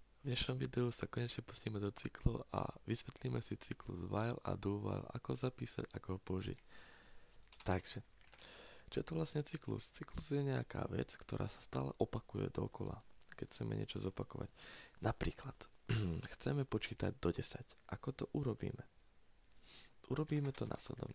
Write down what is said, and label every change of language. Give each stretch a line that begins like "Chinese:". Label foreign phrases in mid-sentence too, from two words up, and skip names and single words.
Slovak: V dnešnom videu sa konečne pustíme do cyklov a vysvetlíme si cyklus while a
English: do while,
Slovak: ako zapísať, ako ho použiť. Takže, čo je to vlastne cyklus? Cyklus je nejaká vec, ktorá sa stále opakuje dookola, keď chceme niečo zopakovať. Napríklad, chceme počítať do 10. Ako to urobíme? Urobíme to následovne.